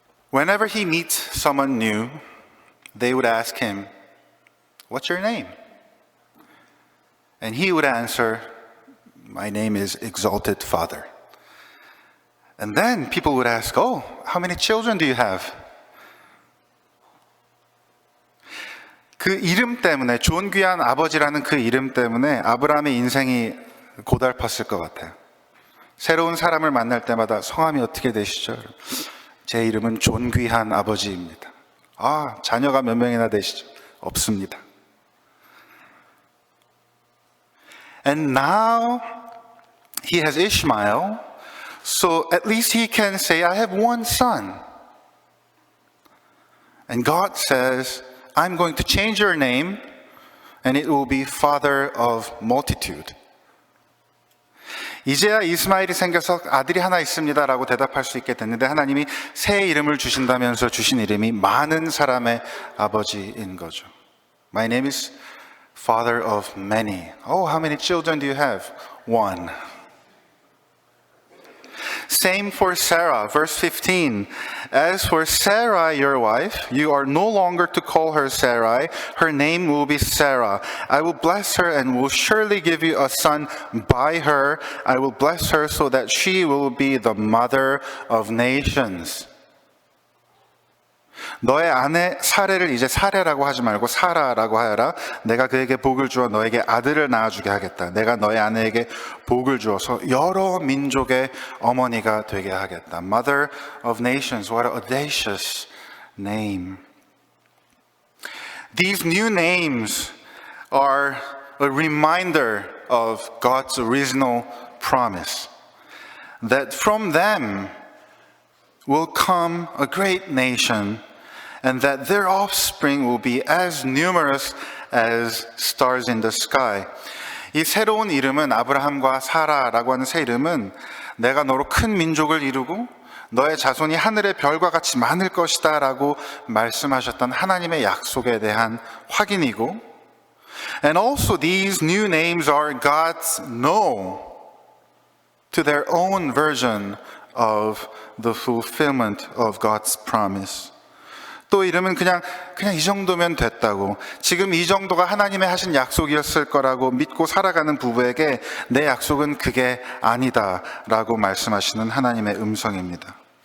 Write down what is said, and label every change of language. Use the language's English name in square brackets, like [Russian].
[English] Whenever he meets someone new, they would ask him, "What's your name?" And he would answer, "My name is Exalted Father." And then people would ask, "Oh, how many children do you have?" [Korean] 그 이름 때문에, 존귀한 아버지라는 그 이름 때문에 아브라함의 인생이 고달팠을 것 같아요. 새로운 사람을 만날 때마다 성함이 어떻게 되시죠? 제 이름은 존귀한 아버지입니다. 아, 자녀가 몇 명이나 되시죠? 없습니다. [English] And now he has Ishmael, so at least he can say, I have one son. And God says, I'm going to change your name, and it will be Father of Multitude. [Korean] 이제야 이스마엘이 생겨서 아들이 하나 있습니다라고 대답할 수 있게 됐는데 하나님이 새 이름을 주신다면서 주신 이름이 많은 사람의 아버지인 거죠. [English] My name is Father of many. Oh, how many children do you have? One. Same for Sarah, verse 15. As for Sarai, your wife, you are no longer to call her Sarai. Her name will be Sarah. I will bless her and will surely give you a son by her. I will bless her so that she will be the mother of nations. [Korean] 너의 아내 사례를 이제 사례라고 하지 말고 사라라고 하여라. 내가 그에게 복을 주어 너에게 아들을 낳아주게 하겠다. 내가 너의 아내에게 복을 주어서 여러 민족의 어머니가 되게 하겠다. [English] Mother of nations, what an audacious name. These new names are a reminder of God's original promise. That from them will come a great nation, and that their offspring will be as numerous as stars in the sky. [Korean] 이 새로운 이름은 아브라함과 사라라고 하는 새 이름은 내가 너로 큰 민족을 이루고 너의 자손이 하늘의 별과 같이 많을 것이다 라고 말씀하셨던 하나님의 약속에 대한 확인이고, [English] and also these new names are God's no to their own version of the fulfillment of God's promise. [Korean] 또 이름은 그냥 이 정도면 됐다고, 지금 이 정도가 하나님의 하신 약속이었을 거라고 믿고 살아가는 부부에게 내 약속은 그게 아니다 라고 말씀하시는 하나님의 음성입니다.